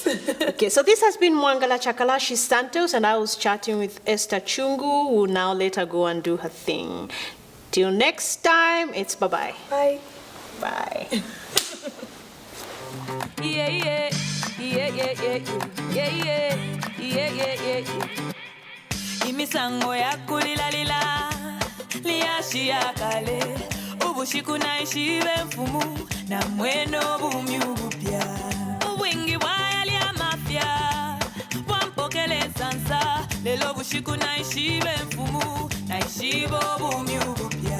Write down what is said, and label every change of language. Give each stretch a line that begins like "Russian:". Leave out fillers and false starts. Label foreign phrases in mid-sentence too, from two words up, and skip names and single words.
English: Okay, so this has been Mwangala Chakalashi Santos, and I was chatting with Esther Chungu, who will now let her go and do her thing. Till next time, it's bye-bye. Bye. Bye. Yeah, yeah, yeah, yeah, yeah, yeah, yeah, yeah, yeah, yeah, yeah.
Bemba: Imisango ya kulilalila, liashi ya kale, ubushiku naishi mfumu, na mweno bumi ubupya. Uwingi wayali ya mafia, wampokele sansa, lelo bushiku naishi mfumu, naishi bumi ubupya.